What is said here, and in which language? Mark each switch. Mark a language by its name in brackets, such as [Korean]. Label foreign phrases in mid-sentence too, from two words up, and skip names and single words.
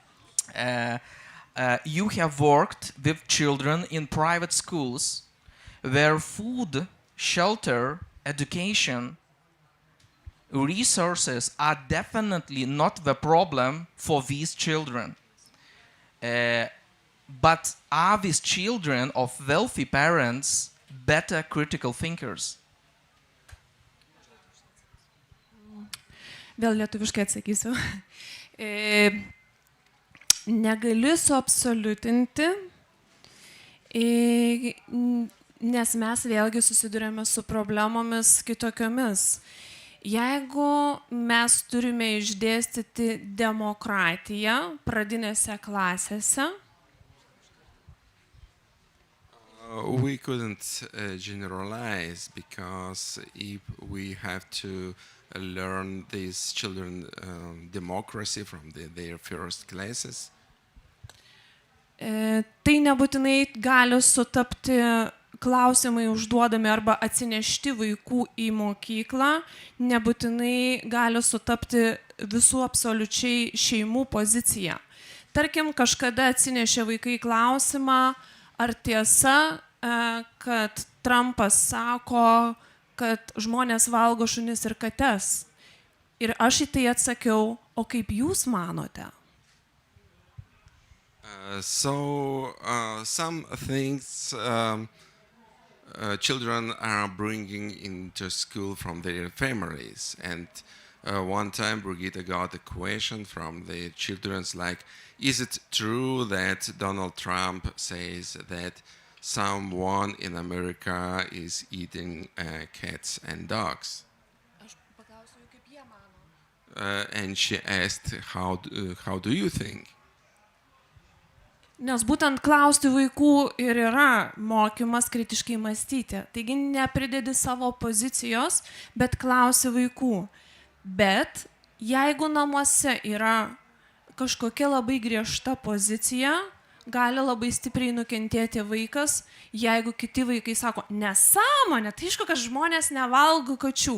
[English] You have worked with children in private schools where food, shelter, education, resources are definitely not the problem for these children. But are these children of wealthy parents better critical thinkers? [Lithuanian] Vėl lietuviškai atsakysiu. Negaliu suabsoliutinti, nes mes vėlgi susidurėme su problemomis kitokiomis. Jeigu mes turime išdėstyti demokratiją pradinėse klasėse, [English] we couldn't generalize, because if we have to learn these children democracy from their first classes, [Lithuanian] tai nebūtinai gali sutapti klausimai užduodami arba atsinešti vaikų į mokyklą, nebūtinai gali sutapti visų absoliučiai šeimų pozicija. Tarkim, kažkada atsinešė vaikai klausimą, ar tiesa, kad Trumpas sako, kad žmonės valgo šunis ir kates. Ir aš į tai atsakiau, o kaip jūs manote? [English] Some things children are bringing into school from their families. And one time Brigitte got a question from the children like, is it true that Donald Trump says that someone in America is eating cats and dogs? And she asked, how do you think? [Lithuanian] Nes būtent klausti vaikų ir yra mokymas kritiškai mąstyti. Taigi nepridedi savo pozicijos, bet klausi vaikų. Bet jeigu namuose yra kažkokia labai griežta pozicija, gali labai stipriai nukentėti vaikas, jeigu kiti vaikai sako, nesąmonė, tai aišku, kad žmonės nevalgo kačių.